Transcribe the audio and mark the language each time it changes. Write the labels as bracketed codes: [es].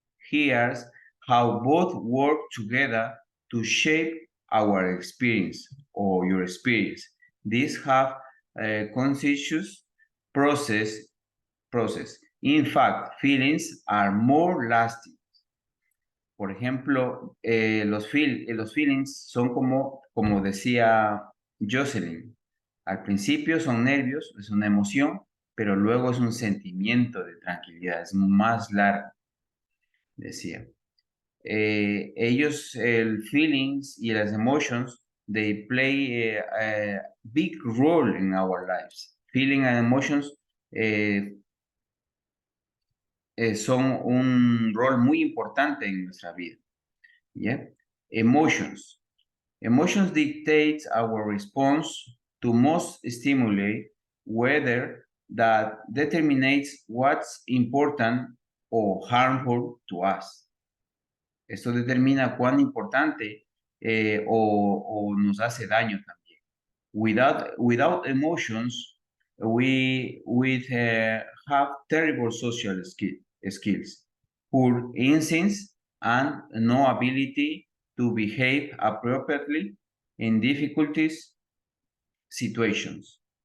[en] Here's how both work together to shape our experience or your experience. These have a conscious process. In fact, feelings are more lasting. [es] Por ejemplo, los feelings son como decía Jocelyn, al principio son nervios, es una emoción, pero luego es un sentimiento de tranquilidad, es más largo, decía. [en] El feelings y las emotions, they play a big role in our lives. Feeling and emotions [es] son un rol muy importante en nuestra vida. [en] ¿Yeah? Emotions. Emotions dictate our response to most stimuli, whether that determines what's important or harmful to us. [es] Esto determina cuán importante o nos hace daño también. [en] Without emotions, we would have terrible social skills, poor instincts, and no ability to behave appropriately in difficulties situations.